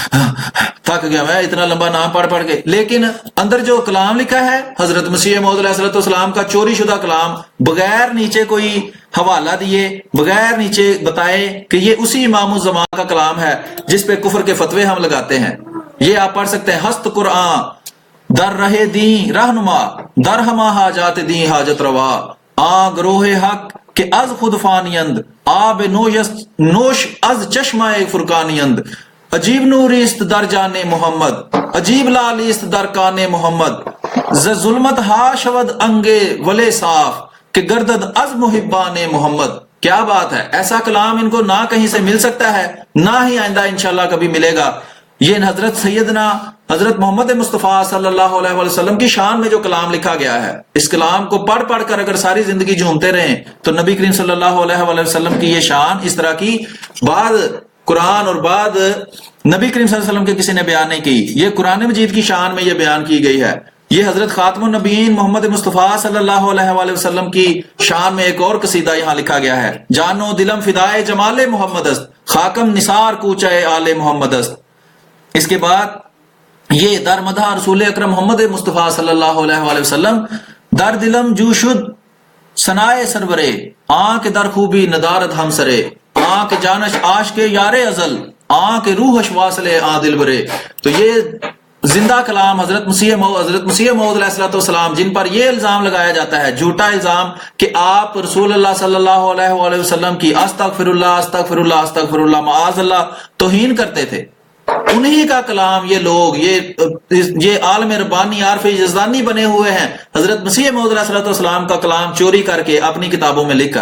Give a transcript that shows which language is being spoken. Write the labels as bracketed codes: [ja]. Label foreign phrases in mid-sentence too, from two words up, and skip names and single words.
[ur] تھک گیا میں اتنا لمبا نام پڑھ پڑھ کے. لیکن اندر جو کلام لکھا ہے حضرت مسیح موعود [ar] علیہ السلام [ur] کا چوری شدہ کلام, بغیر نیچے کوئی حوالہ دیے, بغیر نیچے بتائے کہ یہ اسی امام الزمان کا کلام ہے جس پہ کفر کے فتوے ہم لگاتے ہیں. یہ آپ پڑھ سکتے ہیں, [fa] ہست قرآن در رہے دین رہنما در ہما حاجات دین حاجت روا آ گروہ حق کہ از خود فانیند آب نوش از چشمہ فرقانیند عجیب نوریست در جان محمد عجیب لالیست در کان محمد ز ظلمت ہا شود انگے ولے صاف کہ گردد از محبان محمد. [ur] کیا بات ہے, ایسا کلام ان کو نہ کہیں سے مل سکتا ہے, نہ ہی آئندہ انشاءاللہ کبھی ملے گا. یہ حضرت سیدنا حضرت محمد مصطفیٰ [ar] صلی اللہ علیہ وسلم [ur] کی شان میں جو کلام لکھا گیا ہے، اس کلام کو پڑھ پڑھ کر اگر ساری زندگی جھومتے رہیں تو نبی کریم [ar] صلی اللہ علیہ وسلم [ur] کی یہ شان اس طرح کی بعد قرآن اور بعد نبی کریم [ar] صلی اللہ علیہ وسلم [ur] کے کسی نے بیان نہیں کی. یہ قرآن مجید کی شان میں یہ بیان کی گئی ہے. یہ حضرت [ar] خاتم النبیین [ur] محمد مصطفیٰ [ar] صلی اللہ علیہ وسلم [ur] کی شان میں ایک اور قصیدہ یہاں لکھا گیا ہے. [fa] جانو دلم فدائے جمال محمد است، خاکم نثار کوچہ آل محمد است. [ur] اس کے بعد یہ در مدح رسول اکرم محمد مصطفیٰ [ar] صلی اللہ علیہ وسلم، [fa] در دلم جو شد ثنائے سرورے، آنکھ در خوبی ندارت ہم سرے، آنکھ جانش عاشق یار ازل، آنکھ روحش واصل آ دل برے. [ur] تو یہ زندہ کلام حضرت مسیح موعود [ar] علیہ السلام، [ur] جن پر یہ الزام لگایا جاتا ہے، جھوٹا الزام کہ آپ رسول اللہ [ar] صلی اللہ علیہ وسلم [ur] کی [ar] استغفر اللہ استغفر اللہ استغفر اللہ معاذ اللہ [ur] توہین کرتے تھے، انہی کا کلام یہ لوگ یہ عالم ربانی عارف یزدانی بنے ہوئے ہیں، حضرت مسیح موعود [ar] علیہ السلام [ur] کا کلام چوری کر کے اپنی کتابوں میں لکھ کر.